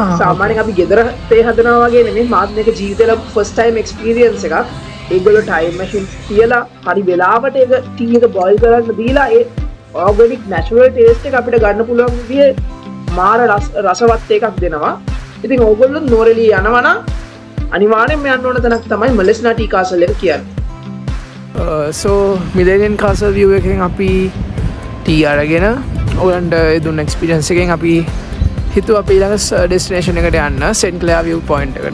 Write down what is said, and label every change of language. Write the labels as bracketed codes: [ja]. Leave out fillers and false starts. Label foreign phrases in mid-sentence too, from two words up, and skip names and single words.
[si] සාමාන්‍යයෙන් අපි ගෙදර තේ හදනවා වගේ නෙමෙයි. මාත් මේක ජීවිතේ ලැබු [en] first time experience [si] එකක්. ඒගොල්ලෝ [en] time machine [si] තියලා හරි වෙලාවට ඒක ටී එක boil කරන්න දීලා ඒ [en] organic natural taste [si] එක අපිට ගන්න පුළුවන් විදිහේ මාර රසවත් එකක් දෙනවා. ඉතින් ඕගොල්ලෝ නුවරඑළිය යනවා නම් අනිවාර්යෙන්ම යන්න ඕන තැනක් තමයි මලෙස්නා ටී කාසල් එක කියන්නේ. so Millennium Castle view එකෙන් අපි ටී අරගෙන ඔයගලන්ට දුන්න එක්ස්පීරියන්ස් එකෙන් අපි හිතුවා අපි ඊළඟ ඩෙස්ටිනේෂන් එකට යන්න සෙන්ට් ක්ලෙයාර් [en] view point [si] එකට.